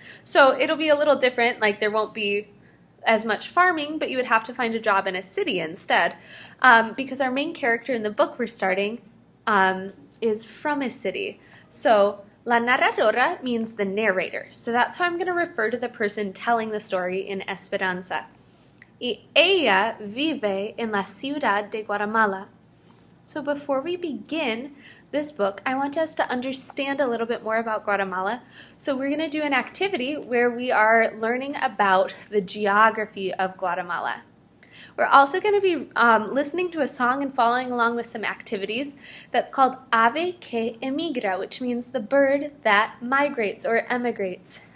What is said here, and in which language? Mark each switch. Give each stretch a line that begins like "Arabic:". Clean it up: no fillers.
English: So it'll be a little different, like there won't be as much farming, but you would have to find a job in a city instead, because our main character in the book we're starting is from a city. So la narradora means the narrator. So that's how I'm going to refer to the person telling the story in Esperanza.
Spanish: Y ella vive en la ciudad de Guatemala.
English: So before we begin this book, I want us to understand a little bit more about Guatemala. So we're going to do an activity where we are learning about the geography of Guatemala. We're also going to be listening to a song and following along with some activities that's called Ave que emigra, which means the bird that migrates or emigrates.